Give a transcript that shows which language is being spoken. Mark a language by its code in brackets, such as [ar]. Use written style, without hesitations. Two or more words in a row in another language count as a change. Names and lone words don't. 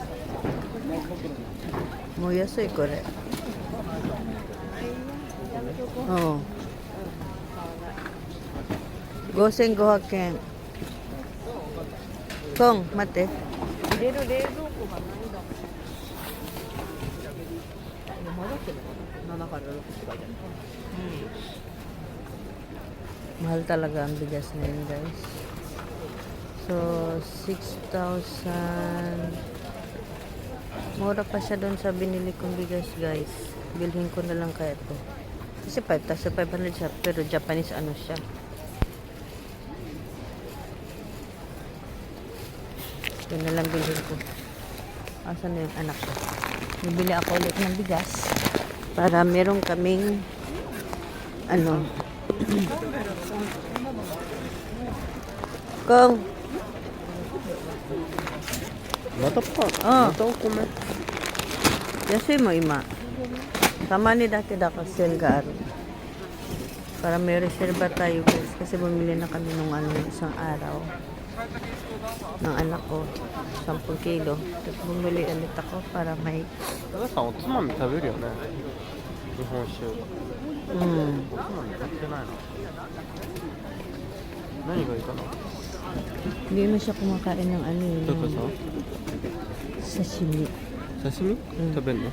[ja] もう安いこれ。うん。5,500円。コン、待って。入れる冷蔵庫がないんだもん。混ざってるのかな？7から6って書いてある。 [tl] Mahal talaga ang bigas ngayon, guys. So, 6,000. Mura pa siya doon sa binili kong bigas, guys. Bilhin ko na lang kaya ito. Kasi 5,500 siya, pero Japanese ano siya. Ito na lang bilhin ko. Asan na yung anak ko? Bibili ako ulit ng bigas para meron kaming ano Kung [ja] またパン、ああまたお米。安いも今たまにだけだからsaleがある [tl] para may reserva tayo guys kasi bumili na kami nung ano isang araw ng anak ko 10 kilo tapos bumili ulit ako para may [ja] 皆さんおつまみ食べるよね。日本酒。おつまみ買ってないな。何がいいかな。 [tl] hindi mo siya kumakain ng ano eh, [ja] どこさ sashimi 刺身、食べるの